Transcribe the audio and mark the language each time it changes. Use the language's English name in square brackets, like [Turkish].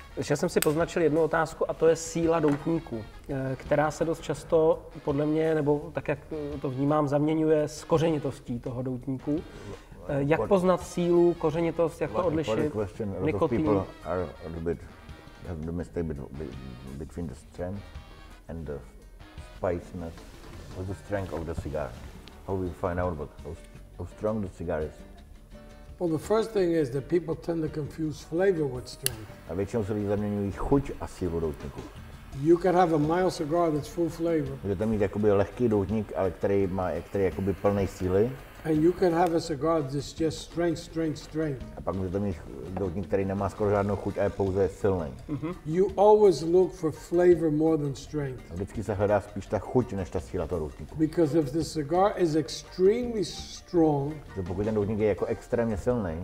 [Czech] Já jsem si poznačil jednu otázku a to je síla doutníku, která se dost často, podle mě, nebo tak jak to vnímám, zaměňuje s kořenitostí toho doutníku. Jak poznat sílu, kořenitost, jak to odlišit? Nikotin. [English] People are a little bit have the mistake between the strength and the spiciness or the strength of the cigar. How we find out how strong the cigar is. Well, the first thing is that people tend to confuse flavor with strength. [Czech] A většinou se lidi zaměňují chuť a sílu doutníku. [English] You can have a mild cigar that's full flavor, [Czech] Můžete mít jakoby lehký doutník, ale který je jakoby plný síly. [English] and you can have a cigar that's just strength. [Czech] A pak můžete mít doutník, který nemá skoro žádnou chuť a je pouze silný. [English] You always look for flavor more than strength. [Czech] A vždycky se hledá spíš ta chuť, než ta síla toho doutníku. [English] Because if the cigar is extremely strong, [Czech] Protože pokud ten doutník je jako extrémně silný,